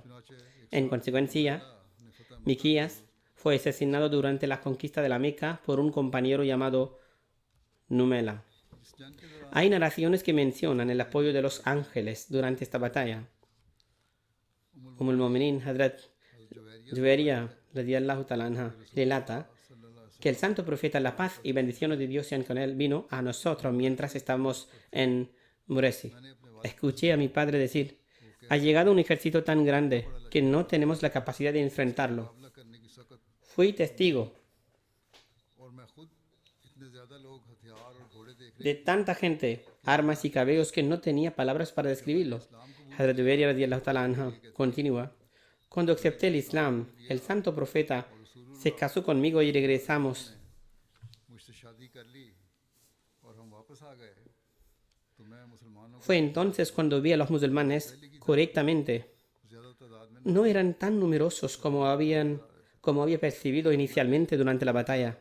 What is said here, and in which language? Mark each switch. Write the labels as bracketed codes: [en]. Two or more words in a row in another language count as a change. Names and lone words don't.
[es] En consecuencia, Mikyas fue asesinado durante la conquista de la Meca por un compañero llamado Numela. Hay narraciones que mencionan el apoyo de los ángeles durante esta batalla. [ar] أم المؤمنين [es] Hazrat Juwairiya [ar] رضي الله تعالى عنها [es] relata que el santo profeta, la paz y bendiciones de Dios sean con él, vino a nosotros mientras estábamos en Muresi. Escuché a mi padre decir: ha llegado un ejército tan grande que no tenemos la capacidad de enfrentarlo. Fui testigo de tanta gente, armas y cabellos que no tenía palabras para describirlo. Hazrat Juwairiya [ar] رضي الله تعالى عنها [es] continúa: cuando acepté el Islam, el santo profeta se casó conmigo y regresamos. Fue entonces cuando vi a los musulmanes correctamente. No eran tan numerosos como había percibido inicialmente durante la batalla.